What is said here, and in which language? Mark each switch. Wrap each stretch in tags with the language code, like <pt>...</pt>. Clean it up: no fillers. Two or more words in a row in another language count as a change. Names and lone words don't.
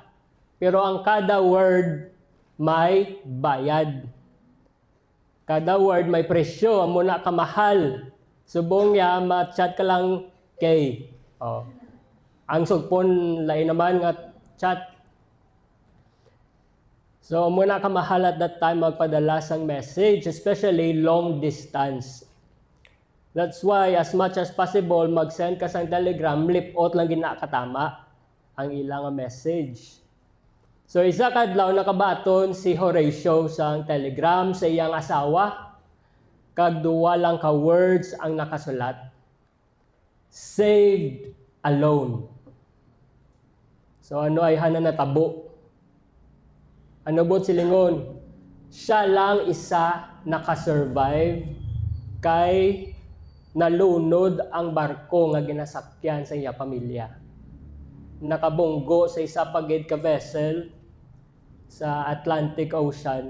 <hil>Pero ang kada word may bayad. Kada word may presyo, amo na kamahal. Subong niya ma-chat ka lang kay. Oh. Ang sugpon lain naman nga chat. So amo na kamahal</hil> <en>at that time</en> <hil>magpadala sang message,</hil> <en>especially long distance. That's why, as much as possible,</en> <hil>mag-send ka sa telegram, lipot lang ginakatama ang ilang message. So, isa kadlaw nakabaton si Horatio sa telegram sa iyang asawa, kag duwa lang ka words ang nakasulat.</hil> <en>Saved alone. So,</en> <hil>ano ay hana natabo? Ano bot silingon? Siya lang isa nakasurvive kay nalunod ang barko nga ginasakyan sa iya pamilya. Nakabunggo sa isa pagid ka vessel sa Atlantic Ocean.</hil>